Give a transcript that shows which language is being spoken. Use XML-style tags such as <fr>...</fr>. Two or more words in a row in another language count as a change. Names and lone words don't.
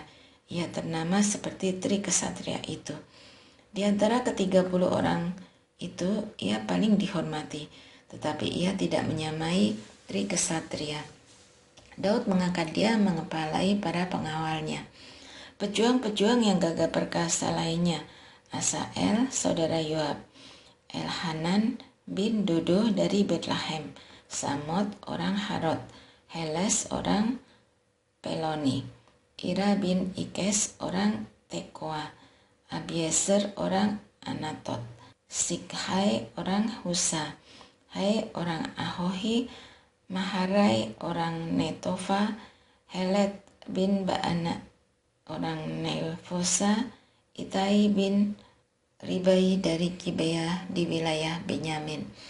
<id>Ia ternama seperti Tri Kesatria itu. Di antara ke-30 orang itu, ia paling dihormati, tetapi ia tidak menyamai Tri Kesatria. Daud mengangkat dia mengepalai para pengawalnya. Pejuang-pejuang yang gagah perkasa lainnya, Asael, saudara Yoab, Elhanan bin Dodo dari Betlehem, Samot orang Harod, Heles orang Peloni, Ira bin Ikes orang Tekoa, Abiezer orang Anatot, Sikhai orang Husa, Hai orang Ahohi, Maharai orang Netofa, Helet bin Baana orang Nefosa, Itai bin Ribai dari Gibea di wilayah Benyamin,</id>